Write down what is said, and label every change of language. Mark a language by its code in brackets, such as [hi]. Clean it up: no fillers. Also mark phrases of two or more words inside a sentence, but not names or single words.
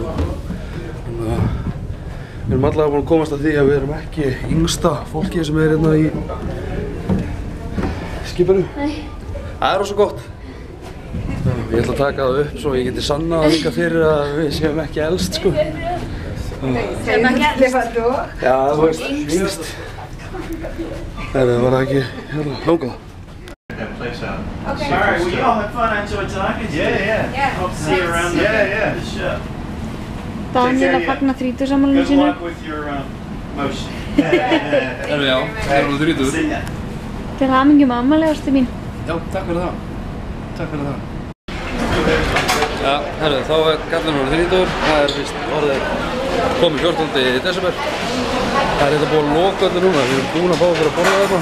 [is] Þannig að við erum allavega búin að komast að því að við erum ekki yngsta fólkið sem er hérna í skipinu. Nei. Það er rosa gott. Ég ætla að taka það upp svo ég geti sannað það líka fyrir að við séum ekki elst, sko. Já, þú veist, yngst. Það var ekki hérna langað. [en] Okay. Alright, well, you all have fun. I enjoyed talking to you. Yeah. Hope to see you around the show. [is] Daniel að fagna 30-afmælinu [en] Good [is] sínu. [en] luck with your motion. [is] Herru, já, það er alveg 30. [en] See ya. [is] Til hamingju með afmæli, ástu mín. Já, takk fyrir það. Takk fyrir það. Já, herru, þá er kallinn orðið 30. Það er víst orðið komið 14. desember. Það er þetta búið að loka öllu núna. Við erum búin að fá okkur að borða þetta.